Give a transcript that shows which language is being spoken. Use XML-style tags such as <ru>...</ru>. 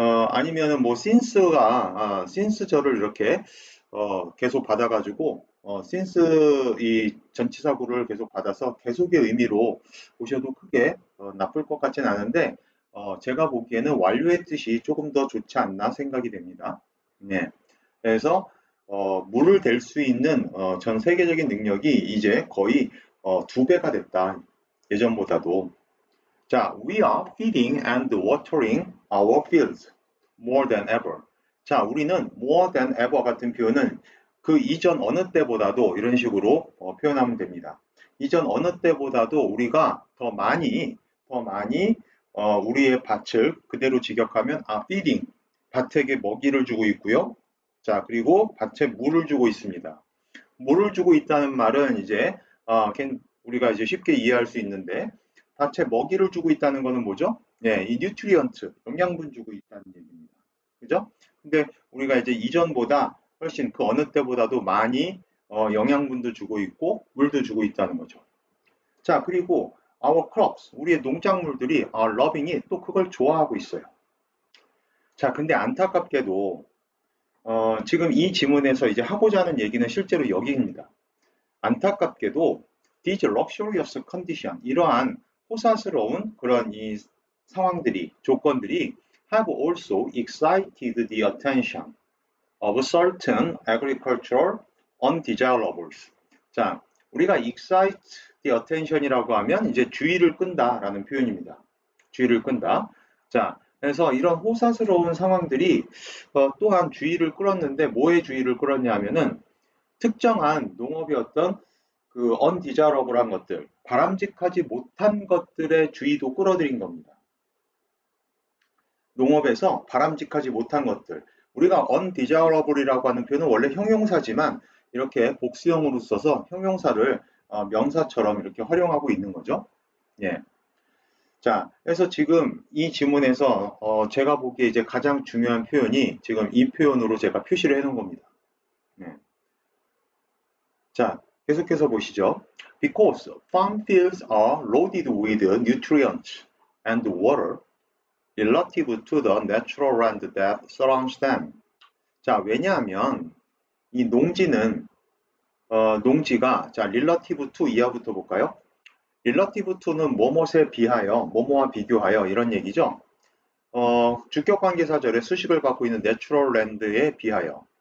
<ko>아니면은 뭐 since절을 이렇게 계속 받아가지고 since 이 전치사구를 계속 받아서 계속의 의미로 보셔도 크게 나쁠 것 같진 않은데 제가 보기에는 완료의 뜻이 조금 더 좋지 않나 생각이 됩니다. 네. 그래서 물을 댈 수 있는 전 세계적인 능력이 이제 거의 2배가 됐다. 예전보다도.</ko> <en>자, we are feeding and watering our fields more than ever.</en> <ko>자, 우리는</ko> <en>more than ever</en> <ko>같은 표현은 그 이전 어느 때보다도 이런 식으로 표현하면 됩니다. 이전 어느 때보다도 우리가 더 많이 우리의 밭을 그대로 직역하면 feeding 밭에게 먹이를 주고 있고요. 자, 그리고 밭에 물을 주고 있습니다. 물을 주고 있다는 말은 이제 우리가 이제 쉽게 이해할 수 있는데 밭에 먹이를 주고 있다는 것은 뭐죠? 이 뉴트리언트, 영양분 주고 있다는 얘기입니다. 그죠? 근데 우리가 이제 이전보다 훨씬 그 어느 때보다도 많이 영양분도 주고 있고 물도 주고 있다는 거죠. 자, 그리고</ko> <en>our crops,</en> <ko>우리의 농작물들이</ko> <en>are loving it,</en> <ko>또 그걸 좋아하고 있어요. 자, 근데 안타깝게도 지금 이 지문에서 이제 하고자 하는 얘기는 실제로 여기입니다. 안타깝게도</ko> <en>these luxurious condition,</en> <ko>이러한 호사스러운 그런 이 상황들이, 조건들이</ko> <en>have also excited the attention of certain agricultural undesirables.</en> <ko>자, 우리가</ko> <en>excite the attention</en> <ko>이라고 하면 이제 주의를 끈다라는 표현입니다. 주의를 끈다. 자, 그래서 이런 호사스러운 상황들이 또한 주의를 끌었는데 뭐에 주의를 끌었냐 하면은 특정한 농업의 어떤 그 undesirable한 것들, 바람직하지 못한 것들의 주의도 끌어들인 겁니다. 농업에서 바람직하지 못한 것들. 우리가 undesirable이라고 하는 표현은 원래 형용사지만 이렇게 복수형으로 써서 형용사를 명사처럼 이렇게 활용하고 있는 거죠. 예. 자, 그래서 지금 이 지문에서 제가 보기에 이제 가장 중요한 표현이 지금 이 표현으로 제가 표시를 해 놓은 겁니다. 네. 자, 계속해서 보시죠.</ko> <en>Because farm fields are loaded with nutrients and water relative to the natural land that surrounds them.</en> <ko>자, 왜냐하면 이 농지는 농지가 자, relative to 이하부터 볼까요? relative to는 뭐뭇에 비하여, 뭐뭐와 비교하여 이런 얘기죠. 주격관계사절에 수식을 갖고 있는 natural land에 비하여.</ko>